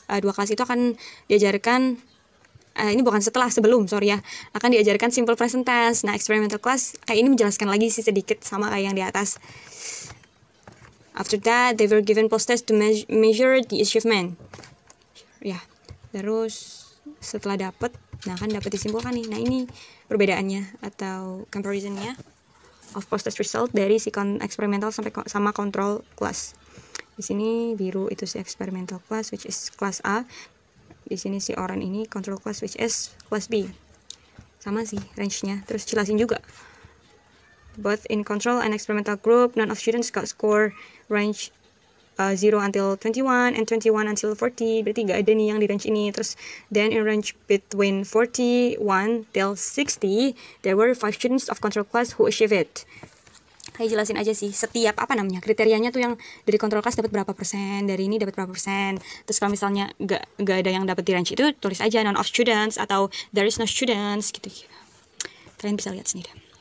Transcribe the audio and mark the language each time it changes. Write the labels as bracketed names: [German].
[Indonesian] dua kelas itu akan diajarkan ini bukan sebelum ya, akan diajarkan simple present tense. Nah, experimental class kayak ini menjelaskan lagi sih sedikit sama kayak yang di atas. [English] After that, they were given post-test to measure the achievement. [Indonesian] Ya, terus setelah dapat, nah kan dapat disimpulkan nih. Nah, ini perbedaannya atau comparisonnya [English] of post-test result [Indonesian] dari si experimental sama control class. Di sini biru itu si experimental class [English] which is class A. [Indonesian] Di sini si oranye ini control class [English] which is class B. [Indonesian] Sama sih range-nya. Terus jelasin juga. [English] Both in control and experimental group, none of students got score range 0 until 21 and 21 until 40. [Indonesian] Berarti gak ada nih yang di range ini. [English] Terus then in range between 41 till 60, there were 5 students of control class who achieved it. [Indonesian] Kayak jelasin aja sih setiap kriterianya tuh yang dari control class dapat berapa persen, dari ini dapat berapa persen. Terus kalau misalnya gak ada yang dapat di range itu, tulis aja [English] none of students [Indonesian] atau [English] there is no students [Indonesian] gitu. Kalian bisa lihat sendiri.